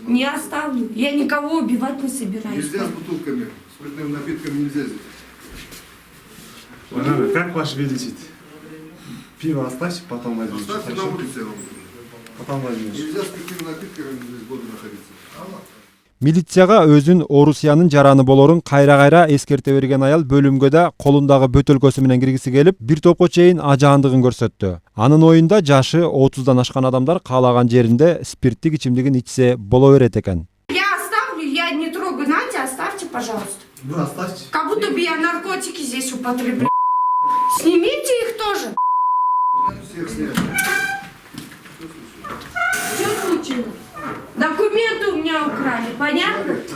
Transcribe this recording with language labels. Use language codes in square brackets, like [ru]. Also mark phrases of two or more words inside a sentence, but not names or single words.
[ru] Не оставлю, я никого убивать не собираюсь. Нельзя с бутылками, спиртными напитками нельзя здесь. Как ваш величит? Пиво оставьте, потом возьмите. Оставьте на улице, я вам говорю. Потом возьмите. Нельзя спиртными напитками здесь годы находиться. [ky] Милицияга өзүн Орусиянын жараны болорун кайра эскерте берген аял бөлүмгө да колундагы бөтөлкөсү менен киргиси келип, бир топко чейин ажаандыгын көрсөттү. Анын оюнда жашы 30дан ашкан адамдар каалаган жеринде спирттик ичимдигин ичсе боло берет экен. [ru] Я оставлю, я не трогаю. Надя, оставьте, пожалуйста. Вы оставьте. Как будто бы я наркотики здесь употребляю. Снимите их тоже. Всех снять. Что случилось? Документы у меня украли, понятно?